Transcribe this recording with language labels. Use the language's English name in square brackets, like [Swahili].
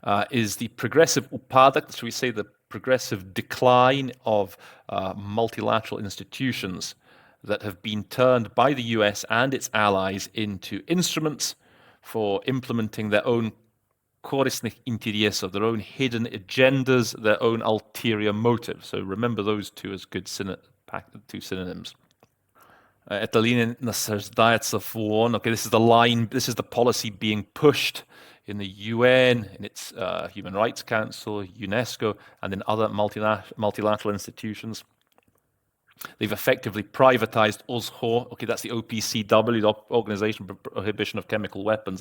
[English] Is the progressive upadek, so we say the progressive decline of multilateral institutions that have been turned by the US and its allies into instruments for implementing their own [Russian] корыстных интересов, [English] their own hidden agendas, their own ulterior motives. So remember those two as good two synonyms. [Russian] Эта линия насаждается в ООН. [English] Okay, this is the line, this is the policy being pushed in the UN, in its Human Rights Council, UNESCO, and in other multilateral institutions. They've effectively privatized OSHO. Okay, that's the OPCW, the Organization for Prohibition of Chemical Weapons.